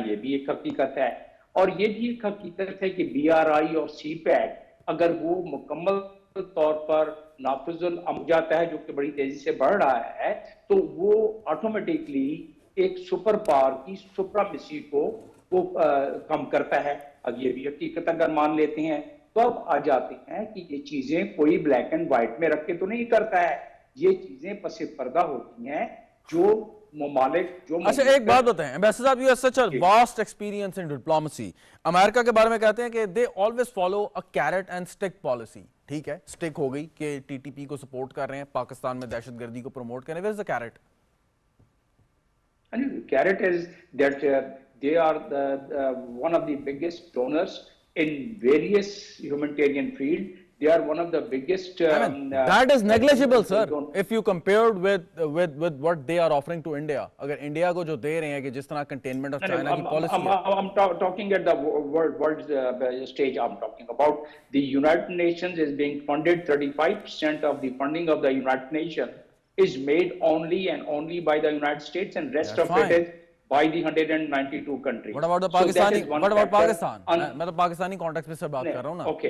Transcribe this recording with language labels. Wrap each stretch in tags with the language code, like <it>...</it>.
<ur>یہ بھی ایک حقیقت ہے اور یہ بھی ایک حقیقت ہے کہ بی آر آئی اور سی پیک اگر وہ مکمل طور پر نافذ العمل جاتا ہے جو کہ بڑی تیزی سے بڑھ رہا ہے تو وہ آٹومیٹکلی ایک سپر پاور کی سپرامیسی کو وہ کم کرتا ہے. اب یہ بھی حقیقت اگر مان لیتے ہیں تو اب آ جاتے ہیں کہ یہ چیزیں کوئی بلیک اینڈ وائٹ میں رکھ کے تو نہیں کرتا ہے. یہ چیزیں پس پردہ ہوتی ہیں جو ممالک جو اچھا ایک بات بتائیں ایمبیسڈر صاحب,</ur> <en>you have such a vast experience in diplomacy.</en> <ur>امریکہ کے بارے میں کہتے ہیں کہ</ur> <en>they always follow a carrot and stick policy.</en> <ur>ٹھیک ہے, سٹک ہو گئی کہ ٹی ٹی پی کو سپورٹ کر رہے ہیں, پاکستان میں دہشت گردی کو پروموٹ کر رہے ہیں.</ur> <en>where is the carrot? Carrot is that they are one of the biggest donors in various humanitarian field. They are one of the biggest. That is negligible, sir. If you compared with what they are offering to India,</en> <ur>اگر India کو جو دے رہے ہیں کہ جس طرح</ur> <en>containment of China کی policy ہے. I'm talking at the world stage. I'm talking about the United Nations is being funded. 35% of the funding of the United Nations is made only and only by the United States, and rest of it is by the 192 countries. What about the Pakistani? What about Pakistan?</en> <ur>میں تو Pakistani context میں سے بات کر رہا ہوں نا.</ur>